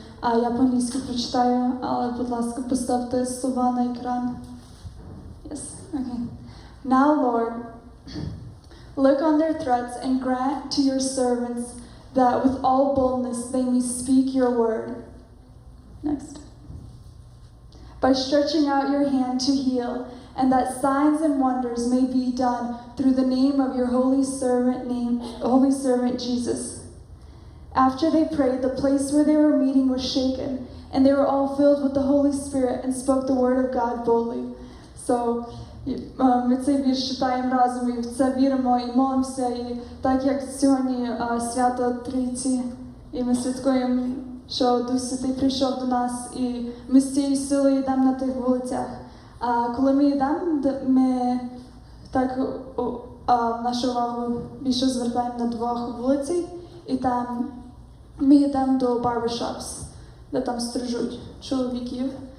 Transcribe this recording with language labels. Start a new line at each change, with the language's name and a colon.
Ukrainian: Я по-англійськи прочитаю, але, будь ласка, поставте слова на екран.
English: Yes, okay. Now, Lord, look on their threats and grant to your servants that with all boldness they may speak your word. Next. By stretching out your hand to heal, and that signs and wonders may be done through the name of your holy servant Jesus. After they prayed, the place where they were meeting was shaken, and they were all filled with the Holy Spirit and spoke the word of God boldly.
Ukrainian: So, ми цей вірш читаємо разом і в це віримо і молимося, і так як сьогодні свято Трійці, і ми святкуємо, що Дух Святий прийшов до нас, і ми з цією силою йдемо на тих вулицях. Коли ми йдемо, ми так нашу увагу більше звертаємо на 2 вулиці, і там ми йдемо до barbershops, де там стрижуть чоловіків.